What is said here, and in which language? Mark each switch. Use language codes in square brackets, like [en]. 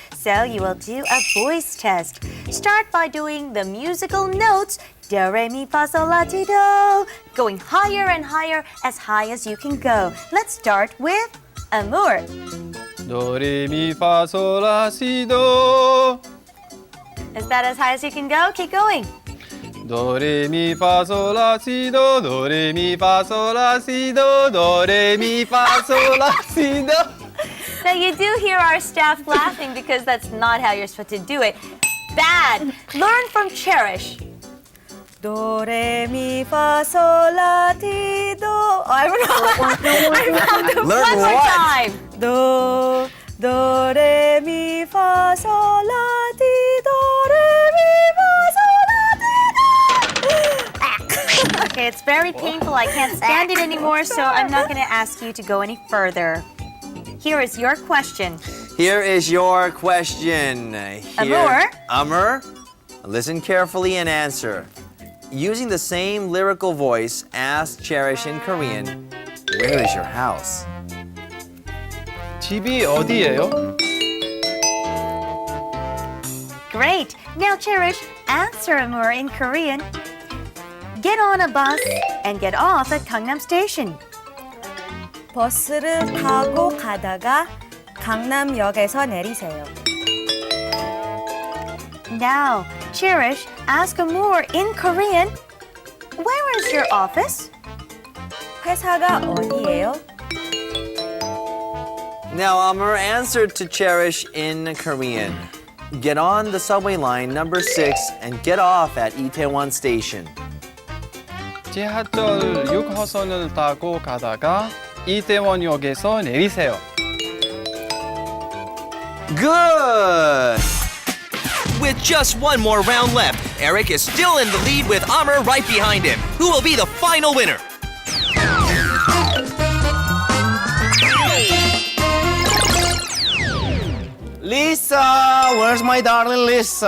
[en] So you will do a voice test. Start by doing the musical notes do, re, mi, fa, sol, la, ti, do, going higher and higher as high as you can go. Let's start with Amur. [ko] 도레미파솔라시도 [en] Is that as high as you can go? Keep going. [ko] 도레미파솔라시도 도레미파솔라시도 도레미파솔라시도. [en] Now you do hear our staff laughing because that's not how you're supposed to do it. Bad. Learn from Cherish. Do, re, mi, fa, sol, la, ti, do. Oh, I'm wrong. Learn One more what? time. Do, re, mi, fa, sol, la, ti, do, re, mi, fa, sol, la, ti, do. Okay, it's very painful. I can't stand it anymore, so I'm not going to ask you to go any further. Here is your question. Here is your question. Amur? Amur, listen carefully and answer. Using the same lyrical voice, ask Cherish in Korean, where is your house? [ko] 집이 어디예요? [en] Great. Now, Cherish, answer more in Korean. Get on a bus and get off at Gangnam Station. [ko] 버스를 타고 가다가 강남역에서 내리세요. [en] Now, Cherish, ask more in Korean. Where is your office? [ko] 회사가 어디예요? [en] Now, Amr answered to Cherish in Korean. Get on the subway line number 6 and get off at Itaewon Station. [ko] 지하철 6호선을 타고 가다가 이태원역에서 내리세요. [en] Good! With just one more round left, Eric is still in the lead with Amr right behind him. Who will be the final winner? Lisa, where's my darling Lisa?